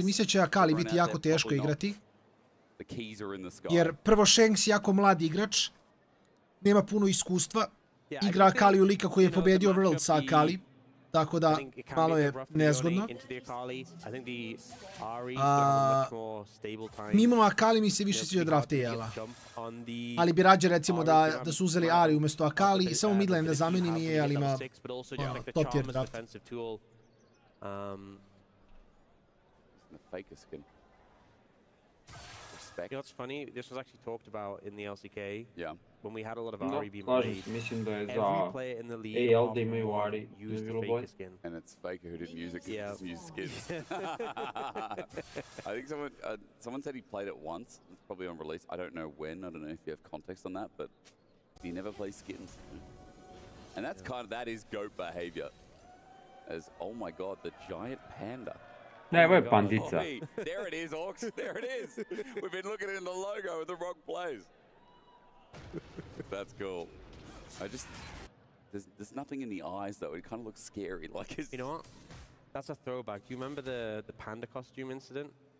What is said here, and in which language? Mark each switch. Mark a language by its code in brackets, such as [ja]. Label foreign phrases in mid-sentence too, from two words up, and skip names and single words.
[sr] Mislim da će Akali biti jako teško igrati. Jer prvo Shanks je jako mlad igrač, nema puno iskustva, igra Akaliju lika koji je pobedio World sa Akali, tako da malo je nezgodno. Mimo Akali mi se više sviđa draft AL-a, ali bi rađe recimo da su uzeli Ari umjesto Akali, samo midlane da zamenim i AL ima [en] top tier draft. You know what's funny? This was actually talked about in the LCK. Yeah. When we had a lot of Ari being played. Every player in the league AL they may Ari used the Faker skin. And it's Faker who didn't use it because he used skins. I think someone said he played it once. It's probably on release. I don't know when. I don't know if you have context on that, but he never plays skins. And that's that is GOAT behavior. As oh my god, the giant panda. [sr] Ne, ovo je pandica. [en] There it is, Orcs. There it is. We've been looking in the logo in the wrong place. That's cool. There's nothing in the eyes though. It kind of looks scary. Like you know what? That's a throwback. Do you remember the panda costume incident?